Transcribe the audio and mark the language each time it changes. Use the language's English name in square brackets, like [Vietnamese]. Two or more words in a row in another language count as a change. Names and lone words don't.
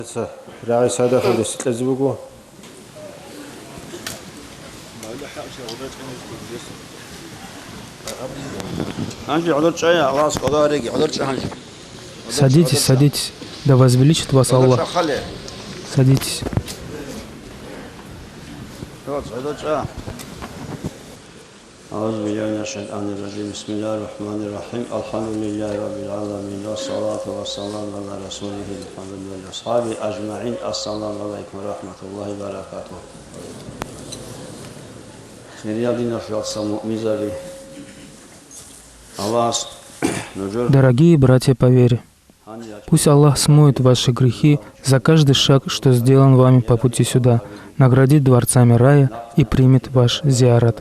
[Russian] Садитесь, садитесь. Да возвеличит вас Аллах. Садитесь. [Arabic] أعوذ بالله من الشيطان الرجيم بسم الله الرحمن الرحيم الحمد لله رب العالمين والصلاة والسلام على رسوله محمد وأصحابه أجمعين السلام عليكم ورحمة الله وبركاته. [Russian] Дорогие братья по вере, пусть Аллах смоет ваши грехи за каждый шаг, что сделан вами по пути сюда, наградит дворцами рая и примет ваш зиарат.